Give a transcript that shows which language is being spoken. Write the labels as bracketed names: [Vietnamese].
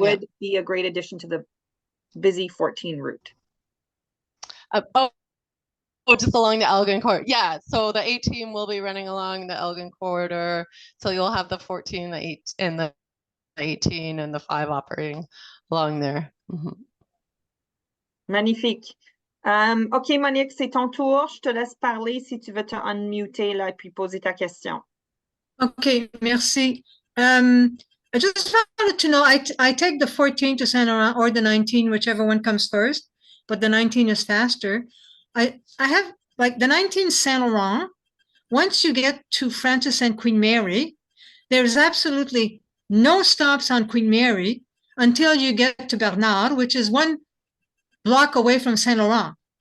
[English] would be a great addition to the busy 14 route. Just along the Elgin corridor. Yeah, so the 18 will be running along the Elgin corridor. So you'll have the 14, the 8, and the 18 and the 5 operating along there. Mm-hmm. [French] Magnifique. OK, Monique, c'est ton tour. Je te laisse parler si tu veux te unmuter là, puis poser ta question. OK, merci. [English] I just wanted to know, I take the 14 to Saint Laurent or the 19, whichever one comes first, but the 19 is faster. I have, like, the 19 Saint Laurent. Once you get to Francis and Queen Mary, there's absolutely no stops on Queen Mary until you get to Bernard, which is 1 block away from Saint Laurent.